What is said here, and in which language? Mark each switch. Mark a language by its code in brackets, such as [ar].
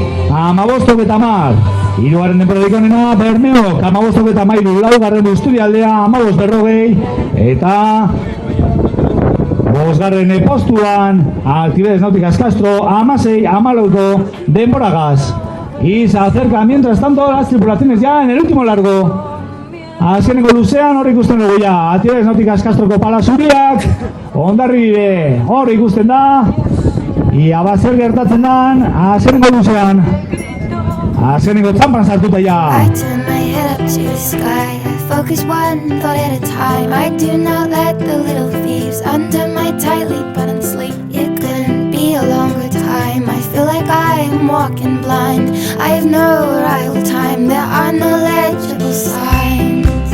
[eu] 15:10. Hirugarren denborarik onena, Bermeok 15:13. Laugarren Busturialdea 15:40. Eta bosgarren postuan, Actividades Náuticas Castro 16:14 denboragaz. [es] Y se acercan mientras tanto las tripulaciones ya en el último largo. [eu] Azkeneko luzean hor ikusten dugu ja, Actividades Náuticas Castroko pala zuriak, Hondarribia hor ikusten da, ia zer gertatzen dan, azkeneko luzean, azkeneko txampan sartuta ja. [en] I turn my head up to the sky. I focus one thought at a time. I do not let the little thieves under my tightly buttoned sleeve. It couldn't be a longer time. I feel like I'm walking blind. I have no arrival time. There are no legible signs.